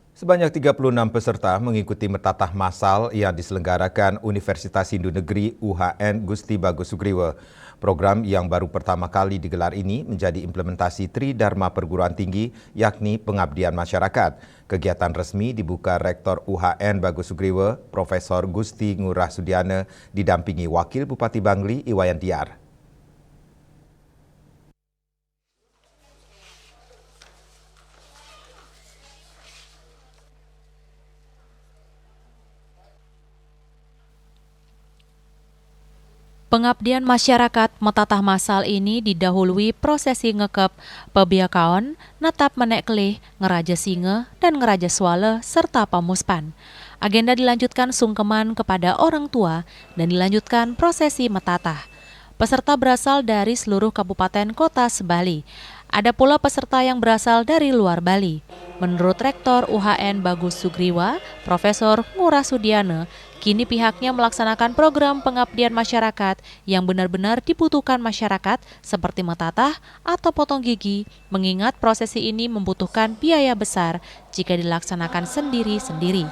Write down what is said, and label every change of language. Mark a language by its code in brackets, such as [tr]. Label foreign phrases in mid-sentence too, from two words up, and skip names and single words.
[id] Sebanyak 36 peserta mengikuti mertatah massal yang diselenggarakan Universitas Hindu Negeri UHN Gusti Bagus Sugriwa. Program yang baru pertama kali digelar ini menjadi implementasi Tridharma Perguruan Tinggi, yakni pengabdian masyarakat. Kegiatan resmi dibuka Rektor UHN Bagus Sugriwa, Profesor Gusti Ngurah Sudiana, didampingi Wakil Bupati Bangli Iwayan Diar. Pengabdian masyarakat metatah massal ini didahului prosesi ngekep, pebiakaon, natap menek kelih, ngeraja singa, dan ngeraja swala, serta pamuspan. Agenda dilanjutkan sungkeman kepada orang tua dan dilanjutkan prosesi metatah. Peserta berasal dari seluruh kabupaten kota sebali. Ada pula peserta yang berasal dari luar Bali. Menurut Rektor UHN Bagus Sugriwa, Profesor Ngurah Sudiana, kini pihaknya melaksanakan program pengabdian masyarakat yang benar-benar dibutuhkan masyarakat seperti metatah atau potong gigi, mengingat prosesi ini membutuhkan biaya besar jika dilaksanakan sendiri-sendiri.